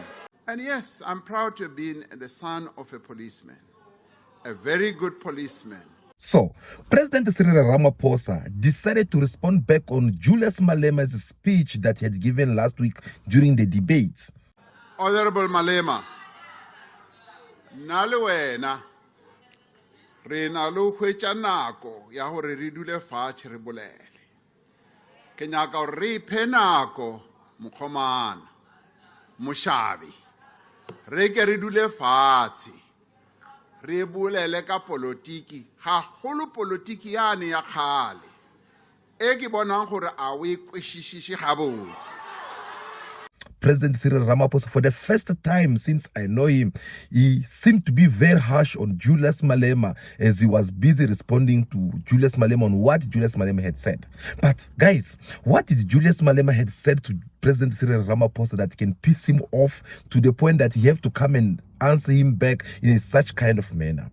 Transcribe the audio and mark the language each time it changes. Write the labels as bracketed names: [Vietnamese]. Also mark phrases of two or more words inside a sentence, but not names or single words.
[English] And yes, I'm proud to have been the son of a policeman, a very good policeman. So, President Cyril Ramaphosa decided to respond back on Julius Malema's speech that he had given last week during the debates. [Northern Sotho] Honorable Malema, nalwena re na lo hwetša nako ya gore re dule fatshe re bolele. Ke nyaka gore re iphe nako mokgomana mošabi re ke re dule fatshe re bolele ka politiki ga golo politiki yane ya kgale e ke bonang gore a o e kwešišiše gabotse. [English] President Cyril Ramaphosa, for the first time since I know him, he seemed to be very harsh on Julius Malema as he was busy responding to Julius Malema on what Julius Malema had said. But guys, what did Julius Malema had said to President Cyril Ramaphosa that can piss him off to the point that he have to come and answer him back in such kind of manner?